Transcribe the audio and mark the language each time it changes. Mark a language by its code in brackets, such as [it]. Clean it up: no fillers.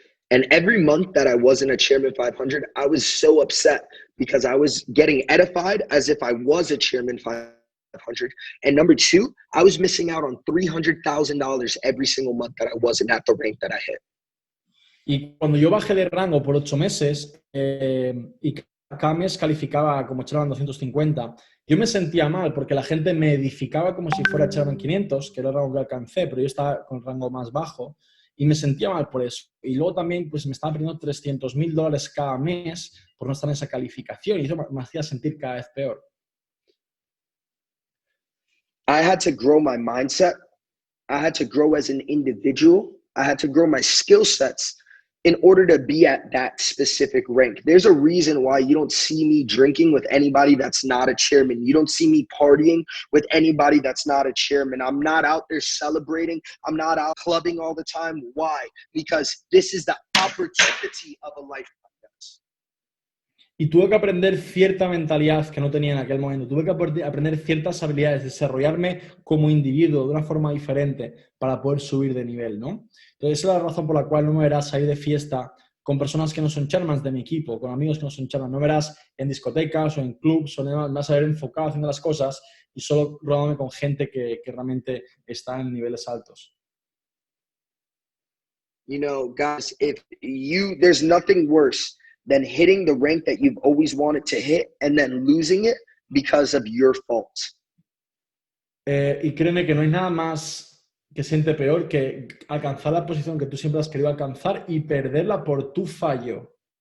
[en] And every month that I wasn't a Chairman 500, I was so upset because I was getting edified as if I was a Chairman 500. And number two, I was missing out on $300,000 every single month that I wasn't at the rank that I hit. [es] Y cuando yo bajé de rango por 8 meses y cada mes calificaba como Chairman 250, yo me sentía mal porque la gente me edificaba como si fuera Chairman 500, que era el rango que alcancé, pero yo estaba con el rango más bajo. Y me sentía mal por eso. Y luego también pues, me estaba perdiendo $300,000 cada mes por no estar en esa calificación. Y eso me hacía sentir cada vez peor. [en] I had to grow my mindset. I had to grow as an individual. I had to grow my skill sets in order to be at that specific rank. There's a reason why you don't see me drinking with anybody that's not a chairman. You don't see me partying with anybody that's not a chairman. I'm not out there celebrating. I'm not out clubbing all the time. Why? Because this is the opportunity of a lifetime. [es] Y tuve que aprender cierta mentalidad que no tenía en aquel momento. Tuve que aprender ciertas habilidades, desarrollarme como individuo de una forma diferente para poder subir de nivel, ¿no? Entonces, esa es la razón por la cual no me verás salir de fiesta con personas que no son chairmans de mi equipo, con amigos que no son chairmans. No me verás en discotecas o en clubs, o me vas a ver enfocado haciendo las cosas y solo rodándome con gente que realmente está en niveles altos. [en] You know, guys, there's nothing worse than hitting the rank that you've always wanted to hit and then losing it because of your fault. [es] Y créeme que no hay nada más que siente peor que alcanzar la posición que tú siempre has querido alcanzar y perderla por tu fallo.